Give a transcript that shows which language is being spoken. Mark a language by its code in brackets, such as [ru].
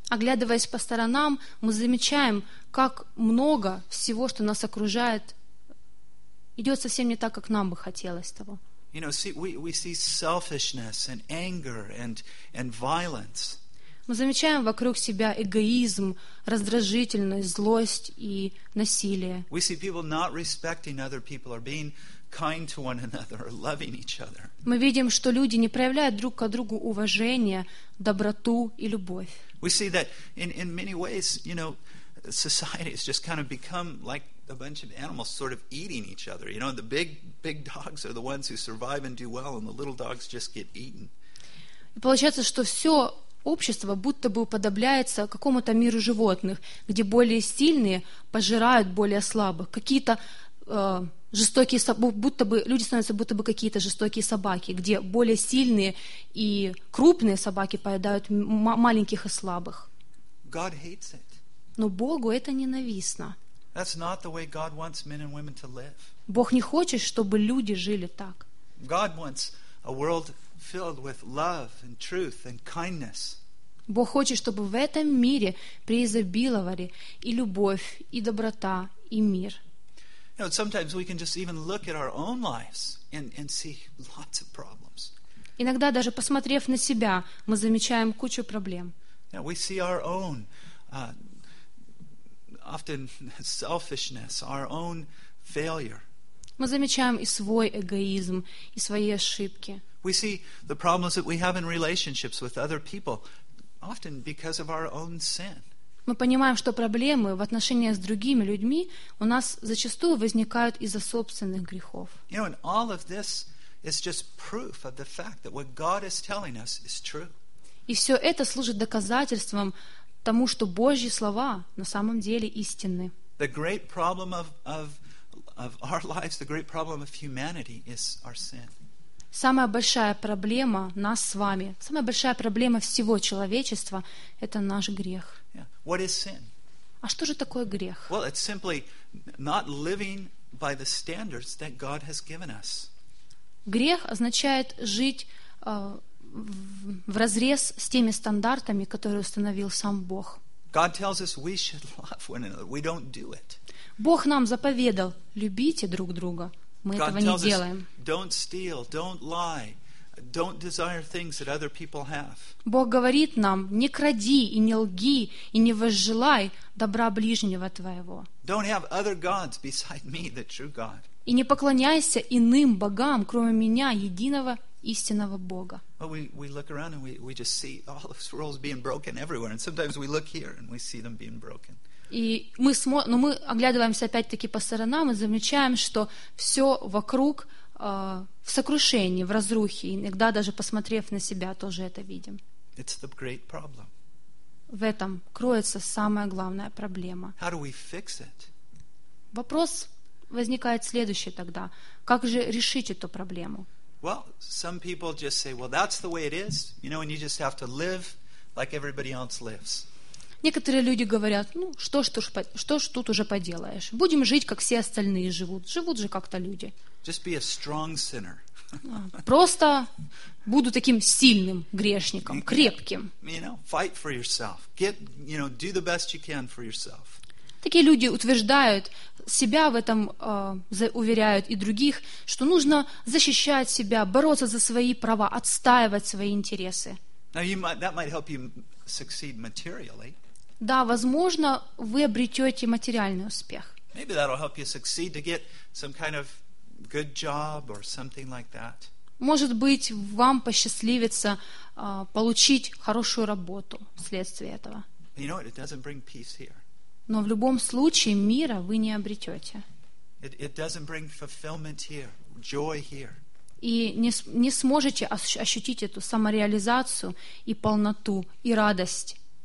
[ru] Оглядываясь по сторонам, мы замечаем, как много всего, что нас окружает, идет совсем не так, как нам бы хотелось того. [en] You know, we see selfishness and anger and violence. [ru] Мы замечаем вокруг себя эгоизм, раздражительность, злость и насилие. [en] We see people not respecting other people or being kind to one another or loving each other. [ru] Мы видим, что люди не проявляют друг к другу уважение, доброту и любовь. [en] We see that in many ways, you know, society has just kind of become like a bunch of animals sort of eating each other. You know, the big dogs are the ones who survive and do well, and the little dogs just get eaten. [ru] И получается, что все общество будто бы уподобляется какому-то миру животных, где более сильные пожирают более слабых. Какие-то жестокие собаки, будто бы люди становятся будто бы какие-то жестокие собаки, где более сильные и крупные собаки поедают маленьких и слабых. [en] God hates it. [ru] Но Богу это ненавистно. [en] That's not the way God wants men and women to live. [ru] Бог не хочет, чтобы люди жили так. [en] God wants a world filled with love and truth and kindness. [ru] Бог хочет, чтобы в этом мире преизобиловали и любовь, и доброта, и мир. [en] You know, sometimes we can just even look at our own lives and see lots of problems. [ru] Иногда даже посмотрев на себя, мы замечаем кучу проблем. [en] You know, we see our own often selfishness, our own failure. [ru] Мы замечаем и свой эгоизм, и свои ошибки. [en] We see the problems that we have in relationships with other people, often because of our own sin. [ru] Мы понимаем, что проблемы в отношениях с другими людьми у нас зачастую возникают из-за собственных грехов. [en] You know, and all of this is just proof of the fact that what God is telling us is true. [ru] И все это служит доказательством тому, что Божьи слова на самом деле истинны. [en] The great problem of our lives, the great problem of humanity is our sin. [ru] Самая большая проблема нас с вами, самая большая проблема всего человечества — это наш грех. [en] Yeah. What is sin? [ru] А что же такое грех? [en] Well, it's simply not living by the standards that God has given us. [ru] Грех означает жить в разрез с теми стандартами, которые установил сам Бог. [en] God tells us we should love one another. We don't do it. [ru] Бог нам заповедал: любите друг друга. Мы [en] God [ru] этого не делаем. [en] Us, don't steal, don't lie, don't desire things that other people have. [ru] Бог говорит нам: не кради и не лги и не возжелай добра ближнего твоего. [en] Don't have other gods beside me, the true God. [ru] И не поклоняйся иным богам, кроме меня, единого истинного Бога. [en] Well, we look around and we just see all those rules being broken everywhere, and sometimes we look here and we see them being broken. [ru] И мы но мы оглядываемся опять-таки по сторонам и замечаем, что все вокруг в сокрушении, в разрухе. Иногда даже посмотрев на себя, тоже это видим. [en] It's the great problem. [ru] В этом кроется самая главная проблема. [en] How do we fix it? [ru] Вопрос возникает следующий тогда: как же решить эту проблему? [en] Well, some people just say, well, that's the way it is, you know, and you just have to live like everybody else lives. [ru] Некоторые люди говорят: ну, что ж тут уже поделаешь. Будем жить, как все остальные живут. Живут же как-то люди. [en] Just be a strong sinner. [ru] Просто буду таким сильным грешником, крепким. [en] You know, fight for yourself. Get, you know, do the best you can for yourself. [ru] Такие люди утверждают, себя в этом уверяют и других, что нужно защищать себя, бороться за свои права, отстаивать свои интересы. [en] Now, that might help you succeed materially. [ru] Да, возможно, вы обретете материальный успех. [en] Maybe that'll help you succeed to get some kind of good job or something like that. [ru] Может быть, вам посчастливится получить хорошую работу вследствие этого. [en] You know, it doesn't bring peace here. [ru] Но в любом случае мира вы не обретете. [en] It doesn't bring fulfillment here, joy here. [ru] И не сможете ощутить эту самореализацию и полноту и радость.